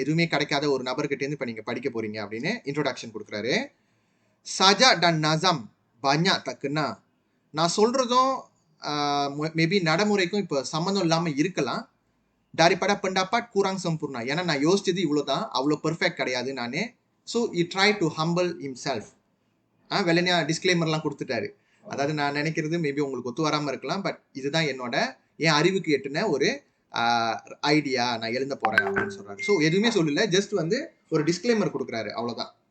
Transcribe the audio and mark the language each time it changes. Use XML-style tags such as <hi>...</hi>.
<ta>எதுவுமே கிடைக்காத ஒரு நபர்கிட்ட இருந்து இப்ப நீங்க படிக்க போறீங்க அப்படின்னு இன்ட்ரோடக்ஷன் கொடுக்குறாரு.</ta> <ms>Saja dan nazam banyak tak kena.</ms> <ta>நான் சொல்றதும் மேபி நடைமுறைக்கும் இப்போ சம்மந்தம் இல்லாம இருக்கலாம்.</ta> <ms>daripada pendapat kurang sempurna.</ms> <ta>ஏன்னா நான் யோசிச்சது இவ்வளவுதான், அவ்வளோ பெர்ஃபெக்ட் கிடையாது நானே.</ta> <en>So he tried to humble himself.</en> <ta>வெள்ளனியா டிஸ்க்ளைமர்லாம் கொடுத்துட்டாரு. அதாவது நான் நினைக்கிறது மேபி உங்களுக்கு ஒத்து வராமல் இருக்கலாம், பட் இதுதான் என்னோட என் அறிவுக்கு எட்டுன ஒரு ஐடியா, நான் எழுத போறேன் அப்படின்னு சொல்றாரு. ஸோ எதுவுமே சொல்லல, ஜஸ்ட் வந்து ஒரு டிஸ்க்ளைமர் கொடுக்குறாரு, அவ்வளோதான்.</ta>